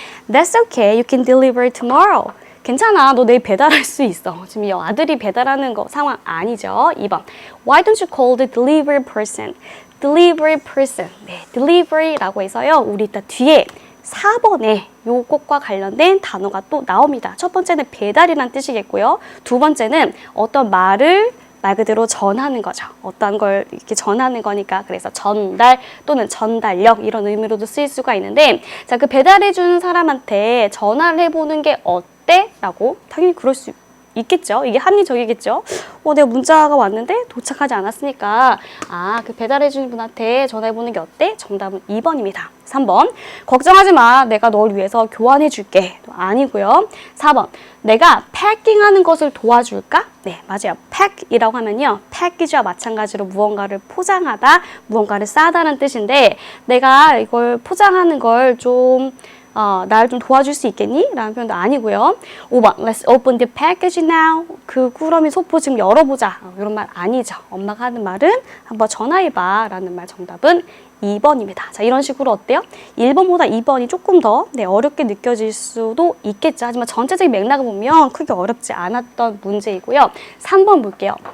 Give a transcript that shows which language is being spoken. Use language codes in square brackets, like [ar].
[en] That's okay, you can deliver tomorrow. [ko] 괜찮아, 너 내일 배달할 수 있어. 지금 이 아들이 배달하는 거 상황 아니죠. 2번. [en] Why don't you call the delivery person? Delivery person. [ko] 네, delivery라고 해서요. 우리 이따 뒤에 4번에 요것과 관련된 단어가 또 나옵니다. 첫 번째는 배달이란 뜻이겠고요. 두 번째는 어떤 말을 말 그대로 전하는 거죠. 어떠한 걸 이렇게 전하는 거니까 그래서 전달 또는 전달력 이런 의미로도 쓰일 수가 있는데 자, 그 배달해 주는 사람한테 전화를 해보는 게 어때? 라고 당연히 그럴 수 있겠죠. 이게 합리적이겠죠. 내가 문자가 왔는데 도착하지 않았으니까 그 배달해 주는 분한테 전화해보는 게 어때? 정답은 2번입니다. 3번 걱정하지 마. 내가 널 위해서 교환해 줄게. 아니고요. 4번 내가 패킹하는 것을 도와줄까? 네, 맞아요. 팩이라고 하면요. 패키지와 마찬가지로 무언가를 포장하다, 무언가를 싸다는 뜻인데 내가 이걸 포장하는 걸좀 날 좀 도와줄 수 있겠니? 라는 표현도 아니고요. [en] 5번 Let's open the package now. [ko] 그 꾸러미 소포 지금 열어보자. 이런 말 아니죠. 엄마가 하는 말은 한번 전화해봐 라는 말 정답은 2번입니다. 자, 이런 식으로 어때요? 1번보다 2번이 조금 더 어렵게 느껴질 수도 있겠죠. 하지만 전체적인 맥락을 보면 크게 어렵지 않았던 문제이고요. 3번 볼게요.